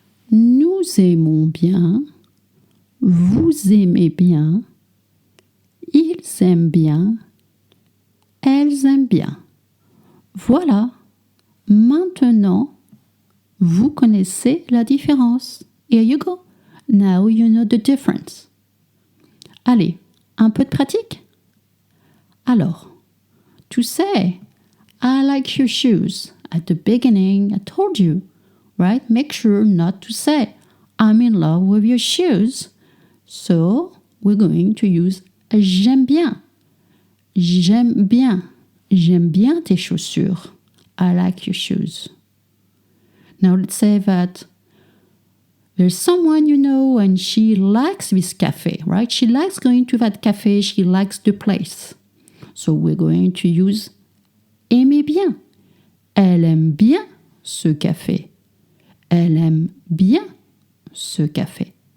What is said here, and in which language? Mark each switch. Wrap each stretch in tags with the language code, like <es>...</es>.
<fr>Nous aimons bien. Vous aimez bien. Ils aiment bien. Elles aiment bien. Voilà. Maintenant, vous connaissez la différence.</fr> <en>Here you go. Now you know the difference.</en> <fr>Allez, un peu de pratique? Alors,</fr> <en>to say, I like your shoes. At the beginning, I told you, right? Make sure not to say, I'm in love with your shoes. So, we're going to use</en> <fr>j'aime bien. J'aime bien. J'aime bien tes chaussures.</fr> <en>I like your shoes. Now let's say that there's someone you know and she likes this cafe, right? She likes going to that cafe. She likes the place. So we're going to use aimer bien.</en> <fr>Elle aime bien ce café. Elle aime bien ce café.</fr>